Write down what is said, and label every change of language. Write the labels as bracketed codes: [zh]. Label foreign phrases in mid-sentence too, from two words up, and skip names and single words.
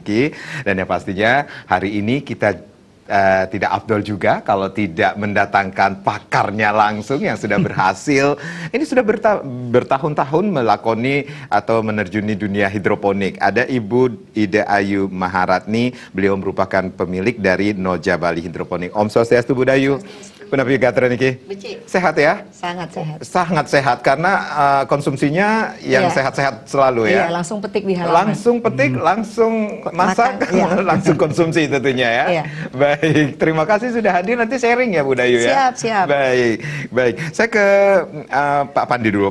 [id] Dan yang pastinya hari ini kita tidak afdol juga kalau tidak mendatangkan pakarnya langsung yang sudah berhasil. Ini sudah bertahun-tahun melakoni atau menerjuni dunia hidroponik. Ada Ibu Ida Ayu Maharatni, beliau merupakan pemilik dari Noja Bali Hidroponik. [ban] Om Swastiastu Budayu. Kenapa Gatra niki? [id] Sehat ya? Sangat sehat. Sangat sehat karena konsumsinya yang sehat-sehat selalu ya. Iya, langsung petik di halaman. Langsung petik, langsung masak, langsung konsumsi tentunya ya. Iya. Baik, terima kasih sudah hadir. Nanti sharing ya Bu Dayu ya. Siap, siap. Baik, baik. Saya ke Pak Pandi dulu.